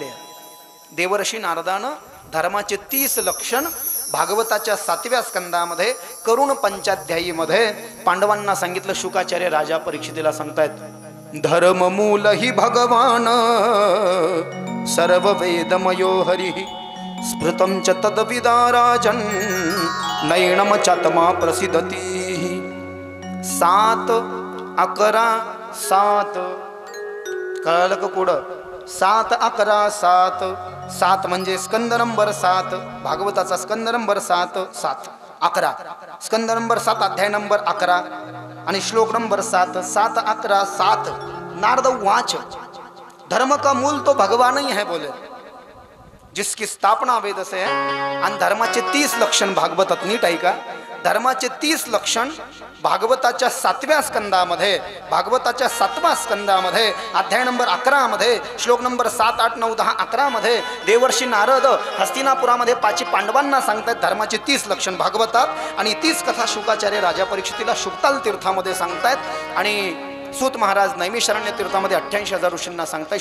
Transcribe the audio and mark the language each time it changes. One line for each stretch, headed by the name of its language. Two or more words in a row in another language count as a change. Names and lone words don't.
Marathi: देवर्षी नारदानं धर्माचे 30 लक्षण भागवताच्या 7व्या स्कंदामध्ये करुण पंचाध्यायीमध्ये पांडवांना सांगितलं। शुकाचार्य राजा परीक्षितीला सांगतायत,
Sanskrit: धर्म मूल ही भगवान सर्व वेदमयो हरि स्मृतं च तद्विदाराजन् नैनम चात्मा प्रसिद्धती।
Marathi: 7, 11, 7 कळलं का पुढं? 7, 11, 7, 7 म्हणजे स्कंद नंबर 7, भागवताचा स्कंद नंबर 7, 7, 11 स्कंद नंबर 7 अध्याय नंबर 11 आणि श्लोक नंबर 7, 7, 11, 7।
Sanskrit: नारद वाच,
Hindi: धर्म का मूल तो भगवान ही है बोले, जिसकी स्थापना वेद से है।
Marathi: आणि धर्माचे 30 लक्षण भागवतात, नीट ऐका, धर्माचे 30 लक्षण भागवताच्या 7व्या स्कंदामध्ये, भागवताच्या 7व्या स्कंदामध्ये अध्याय नंबर 11 मध्ये श्लोक नंबर 7, 8, 9, 10, 11 मध्ये देवर्षी नारद हस्तिनापुरामध्ये 5 पांडवांना सांगतात धर्माचे 30 लक्षण भागवतात आणि 30 कथा शुकाचार्य राजा परीक्षितीला शुक्ताल तीर्थामध्ये सांगतायत आणि सूत महाराज नैमिषारण्य तीर्थामध्ये 88,000 ऋषींना सांगतायत।